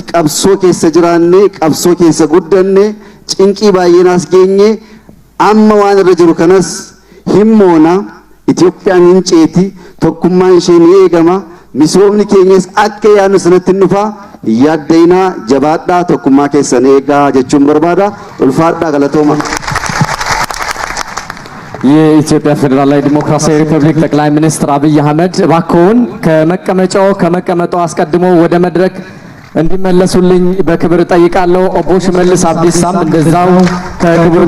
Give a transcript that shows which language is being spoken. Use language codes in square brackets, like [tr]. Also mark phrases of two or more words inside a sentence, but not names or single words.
[om] Qabsoo keessa jiraannee qabsoo keessa guddanne cinqii baay'eenaas geenye amma waan irra jiru kanas himmoona Itoophiyaan hin ceeti tokkummaan ishee ni eegama misoomni keenyas akka yaadnu sanatti hin dhufa yaadda'inaa jabaadhaa tokkummaa keessan eegaa jechuun barbaada. Ulfaadhaa galatooma. [am] የኢትዮጵያ ፌዴራላዊ ዲሞክራሲያዊ ሪፐብሊክ ጠቅላይ ሚኒስትር አብይ አህመድ እባክዎን ከመቀመጡ አስቀድሞ ወደ መድረክ እንዲመለሱልኝ በክብር ጠይቃለሁ። ኦቦ ሽመልስ አብዲሳም እንደዛው ከክብር